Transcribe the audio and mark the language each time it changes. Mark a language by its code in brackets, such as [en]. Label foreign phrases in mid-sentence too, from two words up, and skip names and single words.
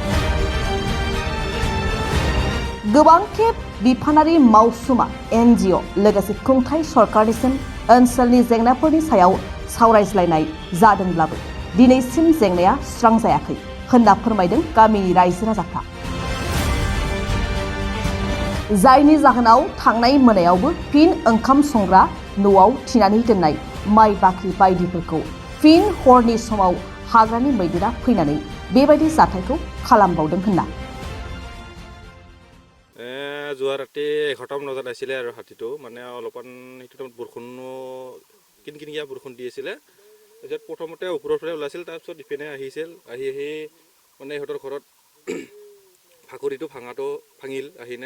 [brx] गोबां खेब बिफानारि मावसुमा NGO लोगोसे खुंथाय सरकारनिसिम ओनसोलनि जेंनाफोरनि सायाव सावरायज्लायनाय जादोंब्लाबो दिनैसिम जेंनाया सुस्रांजायाखै होनना फोरमायदों गामिनि रायजो राजाफ्रा। जायनि जाहोनाव थांनाय मोनायावबो फिन ओंखाम संग्रा न'आव थिनानै दोननाय माइ बाख्रि बायदिफोरखौ फिन हरनि समाव हाग्रानि मैदेरा फैनानै बेबायदि जाथायखौ खालामबावदों होनना। [as] যোৱা ৰাতি 11টামান বজাত আছিলে আৰু হাতীটো মানে অলপমান সেইটো বৰষুণো কিনকিনিয়া বৰষুণ দি আছিলে। তাৰপিছত প্ৰথমতে ওপৰৰ ফালে ওলাইছিল, তাৰপিছত ইপিনে আহিছিল, আহি মানে ইহঁতৰ ঘৰত ভাকৰিটো ভাঙিল আহিনে।